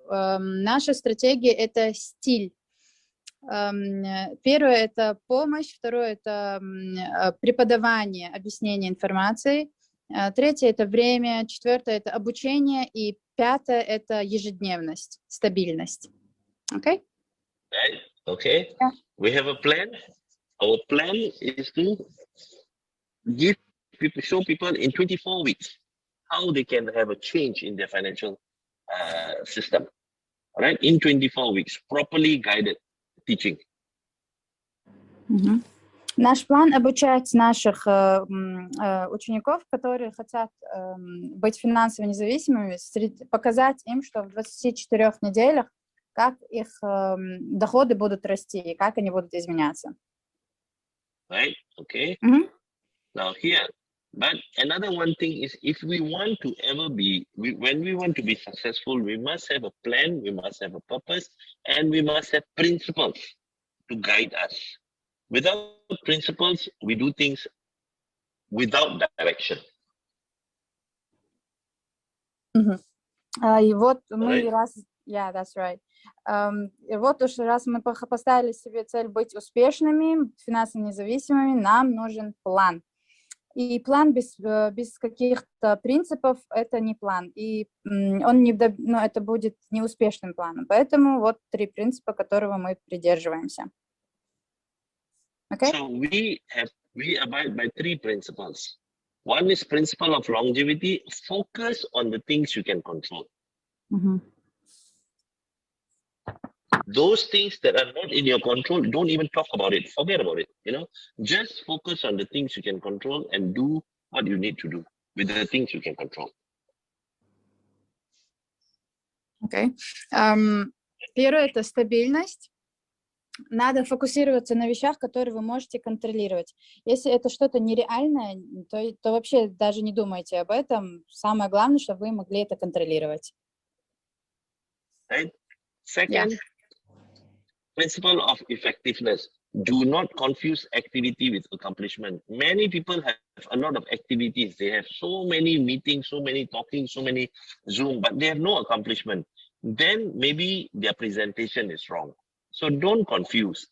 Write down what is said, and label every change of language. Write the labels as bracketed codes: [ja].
[ru] Наша стратегия – это стиль. Первое – это помощь, второе – это преподавание, объяснение информации, третье – это время, четвертое – это обучение, и пятое – это ежедневность, стабильность. [en] Okay? Right. Okay. Yeah. We have a plan. Our plan is to show people in 24 weeks how they can have a change in their financial system. All right, in 24 weeks, properly guided teaching. [ru] Наш план обучать наших учеников, которые хотят быть финансово независимыми, показать им, что в 24 неделях как их доходы будут расти и как они будут изменяться. [en] Right. Okay. Now here, but another one thing is if we want to ever be, when we want to be successful, we must have a plan, we must have a purpose, and we must have principles to guide us. Without principles, we do things without direction. [ru] И вот мы [en] yeah, that's right. [ru] И вот уж раз мы поставили себе цель быть успешными, финансово независимыми, нам нужен план. И план без каких-то принципов – это не план. И он это будет неуспешным планом. Поэтому вот 3 принципа, которого мы придерживаемся. [en] Okay? So we abide by 3 principles. One is principle of longevity. Focus on the things you can control. Those things that are not in your control, don't even talk about it. Forget about it. Just focus on the things you can control and do what you need to do with the things you can control. Okay. [ru] Первое – это стабильность. Надо фокусироваться на вещах, которые вы можете контролировать. Если это что-то нереальное, то вообще даже не думайте об этом. Самое главное, чтобы вы могли это контролировать. [en] Right. Second, principle of effectiveness. Do not confuse activity with accomplishment. Many people have a lot of activities. They have so many meetings, so many talking, so many Zoom, but they have no accomplishment. Then maybe their presentation is wrong. So don't confuse.